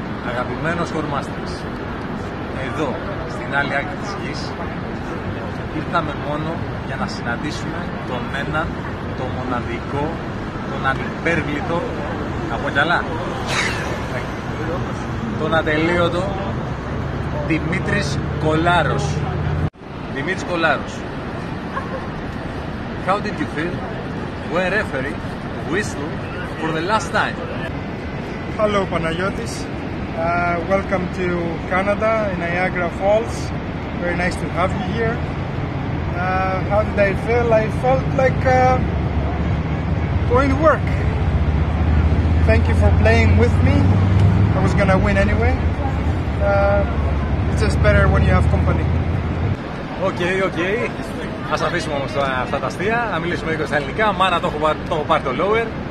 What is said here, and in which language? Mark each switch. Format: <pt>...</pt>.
<el>Αγαπημένος Σκορμάστερς, εδώ στην άλλη άκρη της γης ήρθαμε μόνο για να συναντήσουμε τον έναν, τον μοναδικό, τον ανυπέρβλητο, από κι άλλα, τον ατελείωτο Δημήτρης Κολάρος. Δημήτρης Κολάρος.</el> <en>How did you feel when referee whistled for the last time? Hello Panagiotis, welcome to Canada in Niagara Falls. Very nice to have you here. How did I feel? I felt like going to work. Thank you for playing with me. I was gonna win anyway. It's just better when you have company. Okay.</en> <el>Ας αφήσουμε όμως αυτά τα αστεία, να μιλήσουμε λίγο στα ελληνικά. Μάνα το έχω πάρει το lower.</el>